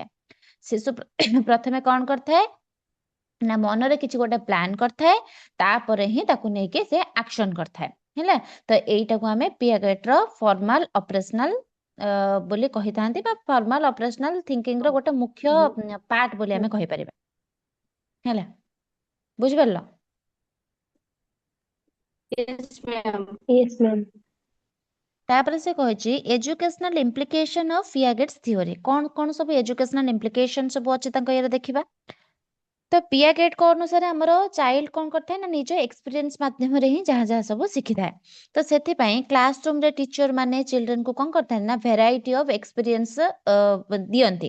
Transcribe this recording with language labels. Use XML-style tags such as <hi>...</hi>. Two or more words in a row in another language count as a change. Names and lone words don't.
<or>ଶିଶୁ ପ୍ରଥମେ କ'ଣ କରିଥାଏ ନା ମନରେ କିଛି ଗୋଟେ ପ୍ଲାନ୍ କରିଥାଏ, ତାପରେ ହିଁ ତାକୁ ନେଇକି ସେ ଆକ୍ସନ କରିଥାଏ ହେଲା। ତ ଏଇଟାକୁ ଆମେ ପିଆଗେଟ୍ ର</or> <en>formal operational</en> <or>ବୋଲି କହିଥାନ୍ତି ବା</or> <en>formal operational thinking</en> <or>ର ଗୋଟେ ମୁଖ୍ୟ ପାର୍ଟ ବୋଲି ଆମେ କହିପାରିବା। ହେଲା, ବୁଝିପାରିଲ?</or> <en>Yes, ma'am. Yes, ma'am.</en> <or>ତାପରେ ସେ କହିଛି</or> <en>educational implication of Piaget's theory.</en> <or>କଣ କଣ ସବୁ</or> <en>educational implication</en> <or>ସବୁ ଅଛି ତାଙ୍କ ଇଏରେ ଦେଖିବା। ତ ପିଆଗେଟ୍ଙ୍କ ଅନୁସାରେ ଆମର ଚାଇଲ୍ଡ କଣ କରିଥାଏ ନା ନିଜ ଏକ୍ସପିରିଏନ୍ସ ମାଧ୍ୟମରେ ହିଁ ଯାହା ଯାହା ସବୁ ଶିଖିଥାଏ। ତ ସେଥିପାଇଁ କ୍ଲାସ ରୁମରେ ଟିଚର ମାନେ ଚିଲଡ୍ରେନକୁ କଣ କରିଥାନ୍ତି ନା</or> <en>variety of experience</en> <or>ଦିଅନ୍ତି।</or>